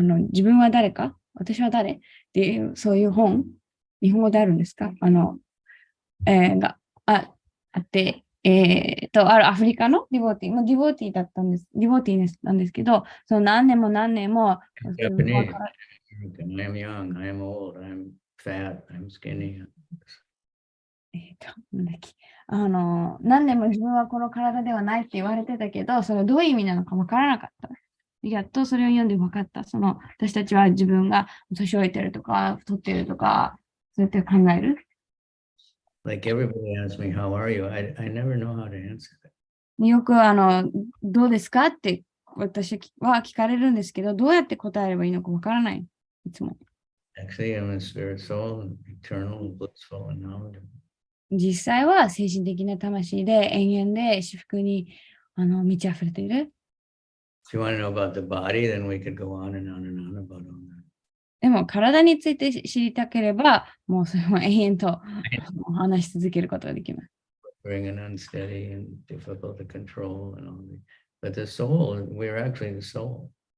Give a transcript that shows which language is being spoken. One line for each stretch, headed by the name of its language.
Japanese: 自分は誰か私は誰っていう、そういう本、日本語であるんですかがあって、あるアフリカのディボーティー、ディボーティーだったんです、ディボーティーなんですけど、その何年も何年も、
English: Japanese, American, I'm young, I'm old, I'm fat, I'm skinny.
Japanese: なんだっけ何年も自分はこの体ではないって言われてたけど、それはどういう意味なのか分からなかった。やっとそれを読んで分かった。私たちは自分が年老いてるとか、太ってるとか、そうやって考える。
English: Like everybody asks me, how are you? I never know how to answer that.
Japanese: よくどうですかって私は聞かれるんですけど、どうやって答えればいいのか分からない。いつも。
English: Actually, I'm a spirit soul, eternal, blissful, and knowledgeable.
Japanese: 実際は精神的な魂で永遠で至福に満ち溢れている。
English: If you want to know about the body, then we could go on and on and on about all that.
Japanese: でも体について知りたければ、もうそれは永遠と話し続けることができます。
English: Bring an unsteady and difficult to control and all that. But the soul, we're actually the soul.